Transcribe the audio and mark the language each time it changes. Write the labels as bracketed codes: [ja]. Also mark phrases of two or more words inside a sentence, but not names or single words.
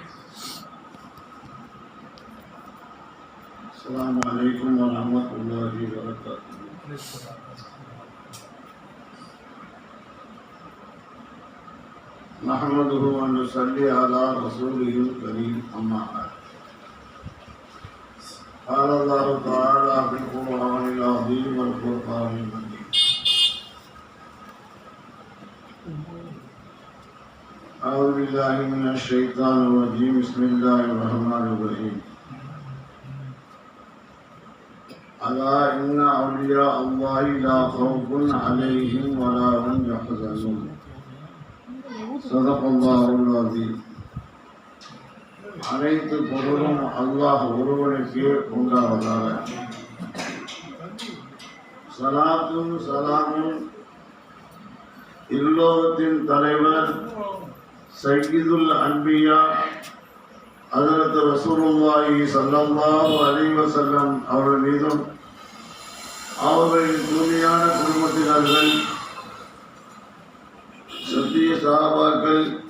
[ar] السلام عليكم ورحمة الله وبركاته. نحمده و نصلي على رسوله الكريم. أما بعد. قال الله تعالى في القرآن العظيم والفرقان المجيد. أعوذ بالله من الشيطان الرجيم. بسم الله الرحمن الرحيم. ألا إن أولياء الله لا خوف عليهم ولا هم يحزنون. صدق الله العظيم. [ta] அனைத்து பொருளும் அல்லாஹ் ஒருவனுக்கே உண்டாவதாக. சலாத்தும் சலாமும் இல்லோகத்தின் தலைவர் [ar] سيد الأنبياء حضرة رسول الله صلى الله عليه وسلم [ta] அவர்கள் மீதும் அவர்களின் தூய்மையான குடும்பத்தினர்கள், சத்திய சஹாபாக்கள்,